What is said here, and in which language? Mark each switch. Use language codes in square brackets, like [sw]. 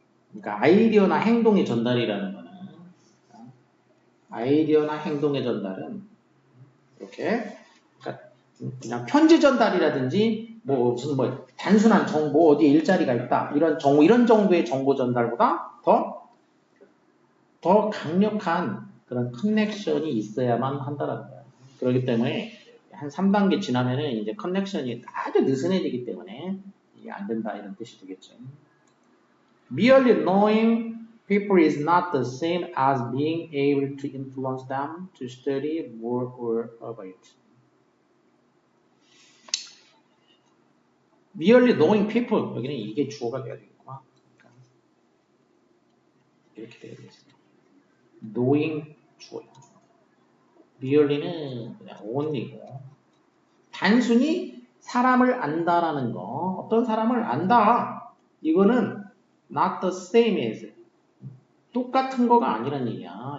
[ko] 그러니까 아이디어나 행동의 전달이라는 거는, 아이디어나 행동의 전달은 이렇게, 그러니까 그냥 편지 전달이라든지 뭐 무슨 뭐 단순한 정보 어디에 일자리가 있다 이런 정보 이런 정도의 정보 전달보다 더 강력한 그런 커넥션이 있어야만 한다는 거예요. 그렇기 때문에 한 3단계 지나면은 이제 커넥션이 아주 느슨해지기 때문에 이게 안 된다 이런 뜻이 되겠죠. [en] Merely knowing people is not the same as being able to influence them to study more or avoid. Merely knowing people [ko] 여기는 이게 주어가 돼야 되겠구나. 이렇게 돼야 되겠습니다. knowing 주어요. merely는 그냥 only고 단순히 사람을 안다라는 거 어떤 사람을 안다 이거는 [en] not the same as [ko] 똑같은 거가 아니란 얘기야.